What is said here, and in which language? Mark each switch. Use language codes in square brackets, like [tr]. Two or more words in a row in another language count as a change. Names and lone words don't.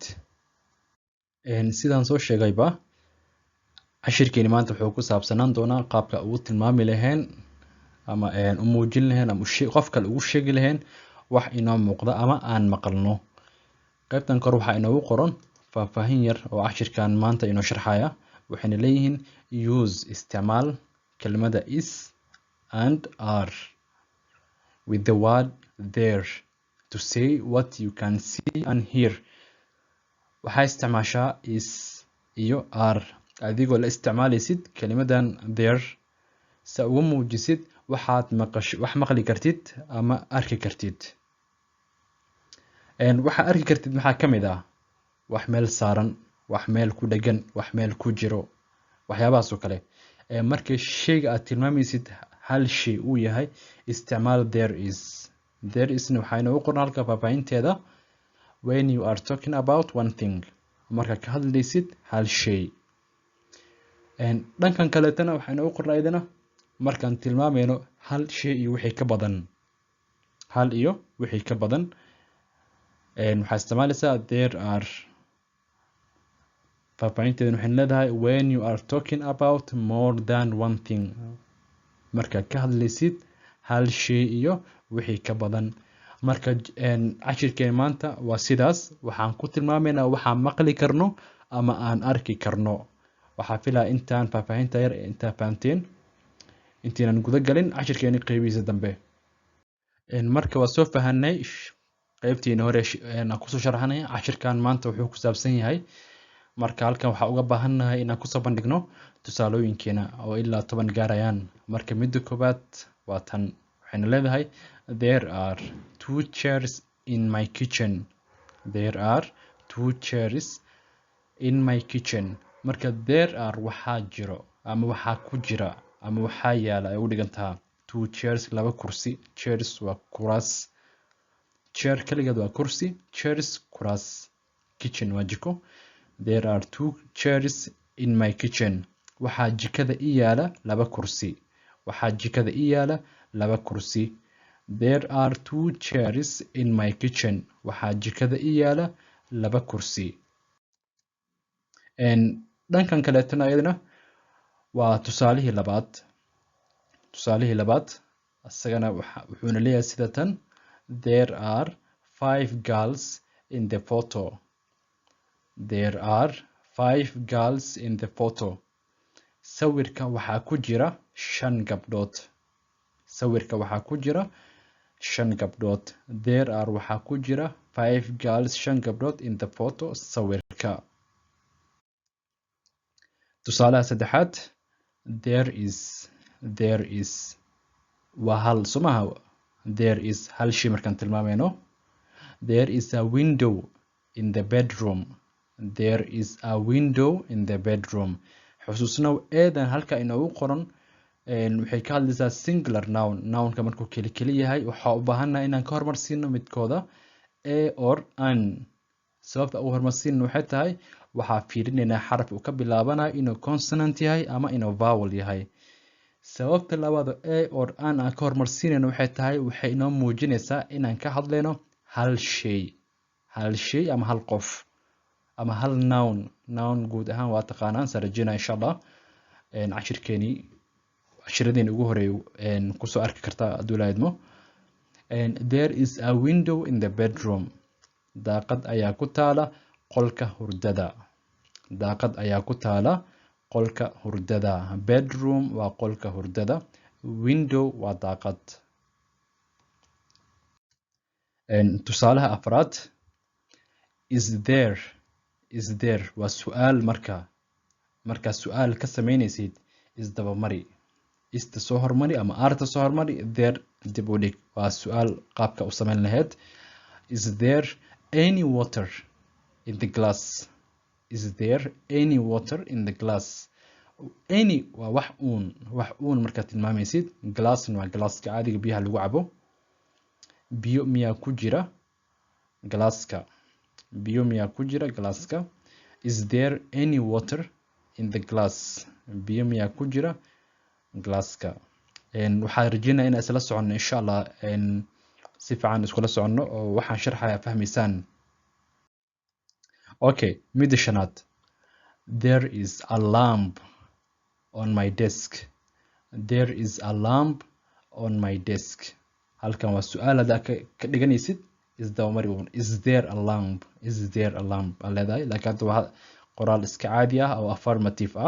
[so] sidaan soo sheegayba cashirkeeni maanta wuxuu ku saabsanaan doonaa qaabka ugu tilmaami lahayn ama u muujin lahayn ama qof kale ugu sheegi lahayn wax inoo muuqda ama aan maqalno. qaybtan kor waxaa inoogu qoran faahfaahin yar oo cashirkan maanta inoo sharxaya. waxayna leeyihiin [en] use [so] isticmaal kelmadda [en] is and are with the word there to say what you can see and hear. [so] waxaa isticmaashaa is iyo are adigoo la isticmaalaysid kelimadan there si ugu muujisid wax maqli kartid ama arki kartid. waxa arki kartid maxaa ka mid ah wax meel saaran, wax meel ku dhagan, wax meel ku jiro, waxyaabahaas oo kale. markii shayga aad tilmaamaysid hal shay uu yahay isticmaal [en] there is. there is [so] waxaa inoogu qoran halka faahfaahinteeda [en] when you are talking about one thing, [so] marka ka hadlaysid hal shay. dhankan kaleetana waxaa inoogu qoran ayadana markaan tilmaamayno hal shay iyo wixii ka badan. hal iyo wixii ka badan waxaa isticmaalaysaa [en] there are. [so] faahfaahinteedan waxay leedahay [en] when you are talking about more than one thing, [so] marka ka hadlaysid hal shay iyo wixii ka badan. marka cashirkeen maanta waa sidaas. waxaan ku tilmaamaynaa waxaan maqli karno ama aan arki karno. waxaa filaa intaan faahfaahinta yar intaa fahanteen intaynan guda galin cashirkeeni qeybihiisa dambe. marka waa soo fahanay qeybtiina hore aan kusoo sharaxnay. cashirkan maanta wuxuu ku saabsan yahay marka halkan waxaa uga baahannahay inaan kusoo bandhigno tusaalooyinkeena oo ilaa 10 gaarayaan. marka midda koowaad waa tan. waxayna leedahay [en] there are 2 chairs in my kitchen. there are 2 chairs in my kitchen. [so] marka [en] there are [so] waxaa jiro ama waxaa ku jira ama waxaa yaala ay u dhigantaa [en] 2 chairs, [so] laba kursi. chairs waa kuraas. chair kaligeed waa kursi, chairs kuraas. kitchen waa jiko. [en] there are 2 chairs in my kitchen. [so] waxaa jikada ii yaala laba kursi. waxaa jikada ii yaala laba kursi. [en] there are 2 chairs in my kitchen. [so] waxaa jikada ii yaala laba kursi. dhankan kaleetana ayadana waa tusaalihii labaad. tusaalihii labaad asagana wuxuuna leeyahay sida tan [en] there are 5 girls in the photo. there are 5 girls in the photo. [so] sawirka waxaa ku jira 5 gabdhood. sawirka waxaa ku jira 5 gabdhood. [en] there are [so] waxaa ku jira [en] 5 girls 5 gabdhood in the photo sawirka. [so] tusaalaha saddexaad [en] there is [so] waa hal somaha. [en] there is [so] hal shay markaan tilmaamayno. [en] there is a window in the bedroom. there is a window in the bedroom. [so] xusuusna eedan halka inoogu qoran waxay ka hadlaysaa [en] singular noun. [so] nounka markuu keli yahay waxaa u baahannahay inaan ka hormarsiino midkooda [en] a or an. [so] sababta ugu hormarsiino waxay tahay waxaa fiirinaynaa xaraf uu ka bilaabanayo inuu consonant yahay ama inuu vowel yahay. sababta labaad [en] a or an [so] aan ka hormarsiinayno waxay tahay waxay inoo muujinaysaa inaan ka hadlayno hal shay. hal shay ama hal qof ama hal noun. noun guud ahaan waa taqaanaan sarajina insha Allah. cashiradeen ugu horeeyo kusoo arki kartaa hadduu lahaydmo. [en] there is a window in the bedroom. [so] daaqad ayaa ku taala qolka hurdada. daaqad ayaa ku taala qolka hurdada. bedroom waa qolka hurdada. window waa daaqad. tusaalaha afraad [en] is there [so] waa su'aal. markaa su'aal ka samaynaysid isdabamari. ista soo hormari ama arta soo hormari, there dib u dhig. waa su-aal qaabka u samayn lahayd. [en] Is there any water in the glass? Is there any water in the glass? [so] Any waa wax uun markaad tilmaamaysid. Glassna waa glasska caadiga biyaha lagu cabo. biyo miyaa ku jira glasska? biyo miyaa ku jira glasska? [en] Is there any water in the glass? [so] biyo miyaa ku jira glasska? waxaan rajeynayaa inaan isla soconno insha allah, si fiican iskula soconno oo waxaan sharxaya fahmaysaan. Okay, midda shanaad. [en] There is a lamp on my desk. There is a lamp on my desk. [so] halkan waa su-aal haddaa ka dhiganaysid isdaba mari uun. [en] Is there a lamp? Is there a lamp [so] aa leedahay, laakiin hadda waa qoraal iska caadi ah oo affirmative ah.